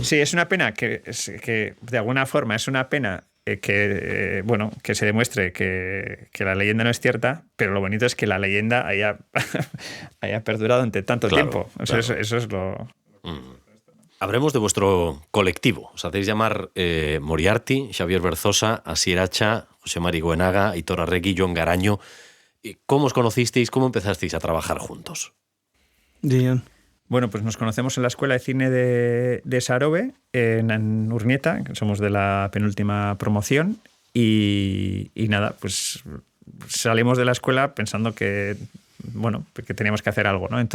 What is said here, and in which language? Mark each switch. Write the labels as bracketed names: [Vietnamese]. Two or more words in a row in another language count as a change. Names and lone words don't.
[Spanish] Sí, es una pena que de alguna forma es una pena que se demuestre que la leyenda no es cierta, pero lo bonito es que la leyenda haya perdurado ante tanto tiempo. O sea, claro. Eso es lo... Hablemos de vuestro colectivo. Os hacéis llamar Moriarty, Xavier Berzosa, Asier Hacha, José Mari Goenaga, Aitor Arregui, Jon Garaño. ¿Cómo os conocisteis? ¿Cómo empezasteis a trabajar juntos? Dion. Bueno, pues nos conocemos en la Escuela de Cine de Sarobe, en Urnieta, que somos de la penúltima promoción, y nada, pues salimos de la escuela pensando que teníamos que hacer algo, ¿no?